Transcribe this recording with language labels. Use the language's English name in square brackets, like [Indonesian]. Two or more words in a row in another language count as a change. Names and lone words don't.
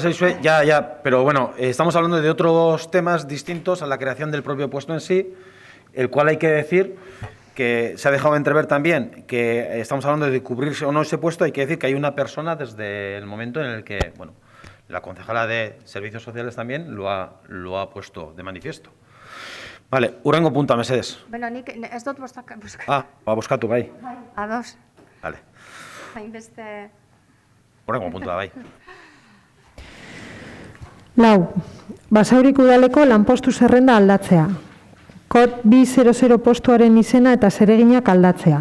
[Spanish] Basaizue, ya, pero bueno, estamos hablando de otros temas distintos a la creación del propio puesto en sí, el cual hay que decir que se ha dejado entrever también que estamos hablando de cubrirse o no ese puesto, hay que decir que hay una persona desde el momento en el que, bueno, la concejala de Servicios Sociales también lo ha puesto de manifiesto. Vale, [Basque] hurrengo puntua, mesedez. Bueno, nik ez dut bostak... Bozkatu, bai. Ados. [Spanish] Vale, [Basque] Hainbeste... hurrengo puntua, bai. Lau, Basauriko udaleko lanpostu zerrenda aldatzea. Kod 200 postuaren izena eta zereginak aldatzea.